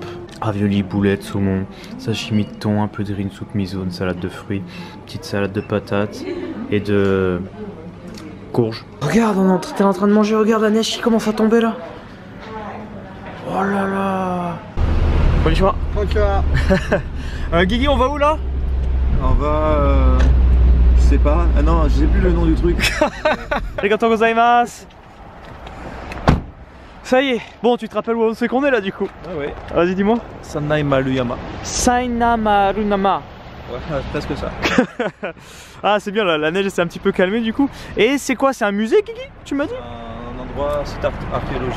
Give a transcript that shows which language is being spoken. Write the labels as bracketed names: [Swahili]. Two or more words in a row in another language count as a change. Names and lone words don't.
[French] Ravioli, boulettes, saumon, sashimi de thon, un peu de riz, une soupe miso, une salade de fruits, petite salade de patates et de courges. Regarde, t'es en train de manger, regarde la neige qui commence à tomber là. Oh là là. [Japanese] Konnichiwa. Konnichiwa. [French] Guigui, on va où là? On va... je sais pas. Ah non, je sais plus le nom du truc. [Japanese] ありがとうございます. [French] Ça y est, bon tu te rappelles où on sait qu'on est là du coup? Ah ouais. Vas-y dis-moi. Sanai Maruyama. Sainamarunama. Ouais, presque ça. Ah c'est bien, la neige s'est un petit peu calmée du coup. Et c'est quoi? C'est un musée Guigui? Tu m'as dit? Un endroit, site archéologique.